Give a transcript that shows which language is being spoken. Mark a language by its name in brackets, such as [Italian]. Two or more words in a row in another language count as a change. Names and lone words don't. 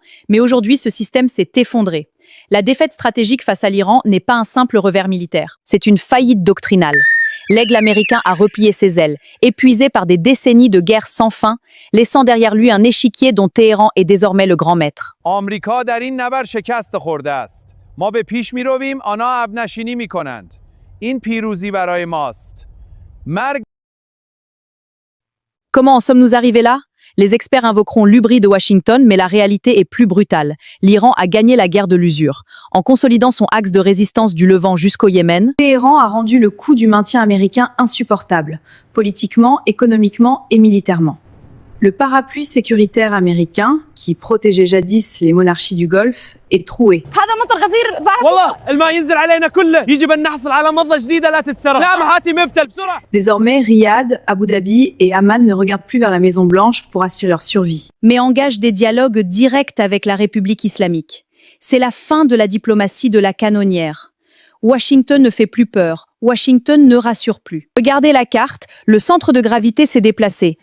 [French] Mais aujourd'hui, ce système s'est effondré. La défaite stratégique face à l'Iran n'est pas un simple revers militaire, c'est une faillite doctrinale. L'aigle américain a replié ses ailes, épuisé par des décennies de guerre sans fin, laissant derrière lui un échiquier dont Téhéran est désormais le grand maître. [Persian] آمریکا در این نبرد شکست خورده است. ما به پیش می‌رویم، آنها عقب نشینی می‌کنند. این پیروزی برای ماست. مرگ [French] Comment en sommes-nous arrivés là? Les experts invoqueront l'hubris de Washington, mais la réalité est plus brutale. L'Iran a gagné la guerre de l'usure. En consolidant son axe de résistance du Levant jusqu'au Yémen, Téhéran a rendu le coût du maintien américain insupportable, politiquement, économiquement et militairement. Le parapluie sécuritaire américain, qui protégeait jadis les monarchies du Golfe, est troué. [Arabic] والله الماء ينزل علينا كله يجب أن نحصل على مظلة جديدة لا تتسرب لا محاتي مبتل بسرعة. [French] Désormais, Riyad, Abu Dhabi et Amman ne regardent plus vers la Maison-Blanche pour assurer leur survie, mais engagent des dialogues directs avec la République islamique. C'est la fin de la diplomatie de la canonnière. Washington ne fait plus peur. Washington ne rassure plus. Regardez la carte, le centre de gravité s'est déplacé.